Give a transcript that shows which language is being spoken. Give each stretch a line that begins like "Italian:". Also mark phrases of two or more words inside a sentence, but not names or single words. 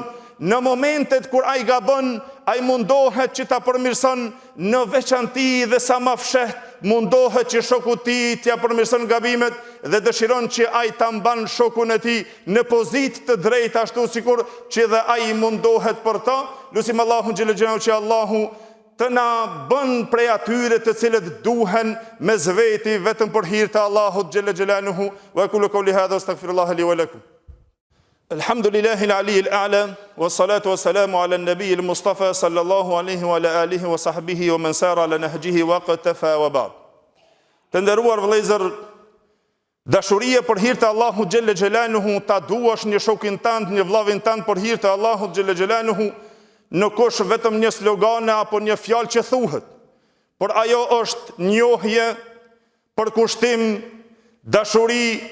Albanian: Në momentet kur ai gabon, ai mundohet që ta përmirëson, në veçanti dhe sa më fshehtë mundohet që shoku i tij t'ja përmirëson gabimet dhe dëshiron që ai ta mban shokun e tij në pozitë të drejtë ashtu sikur që dhe ai mundohet për to. Lutim Allahun
Arabic: جل جلاله
Albanian: që Allahu të na bën prej atyre të cilët duhen me zveti vetëm për hir të Allahut
Arabic: جل جلاله. وأقول قولي هذا أستغفر الله لي ولكم. الحمد لله العلي الأعلى والصلاة والسلام على النبي المصطفى صلى الله عليه وعلى آله وصحبه ومن سار على نهجه واقتفى وبعد.
Albanian: Të nderuar vëllezër, dashuria për hir të Allahut
Arabic: جل جلاله,
Albanian: ta duash një shokin tënd, një vllavin tënd për hir të Allahut
Arabic: جل جلاله,
Albanian: nuk është vetëm një slogan apo një fjalë që thuhet, por ajo është njohje, përkushtim, dashuri,